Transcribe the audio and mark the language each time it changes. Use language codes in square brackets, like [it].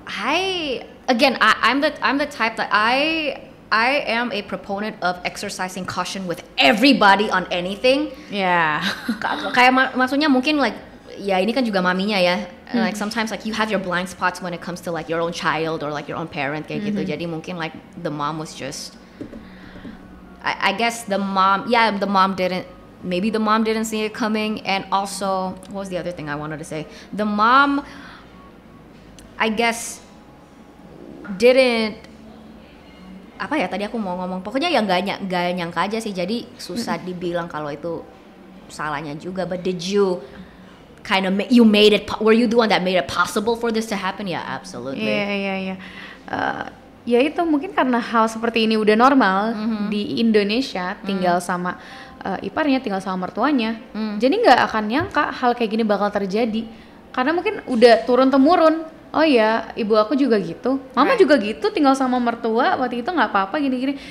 [en] I'm the type that I am a proponent of exercising caution with everybody on anything. Yeah. [id] Kayak maksudnya mungkin like ya ini kan juga maminya ya. [en] Like sometimes like you have your blind spots when it comes to like your own child or like your own parent [id] kayak gitu. Jadi mungkin [en] like the mom was just I guess the mom didn't see it coming, and also what was the other thing I wanted to say? The mom I guess didn't, [id] apa ya tadi aku mau ngomong, pokoknya ya nggak nyangka aja sih, jadi susah dibilang kalau itu salahnya juga. [en] But did you kind of were you the one that made it possible for this to happen? Yeah, absolutely. [id] Iya. Ya itu mungkin karena hal seperti ini udah normal di Indonesia, tinggal sama iparnya, tinggal sama mertuanya, jadi nggak akan nyangka hal kayak gini bakal terjadi, karena mungkin udah turun temurun. Oh ya, ibu aku juga gitu, mama juga gitu, tinggal sama mertua waktu itu nggak apa-apa gini-gini.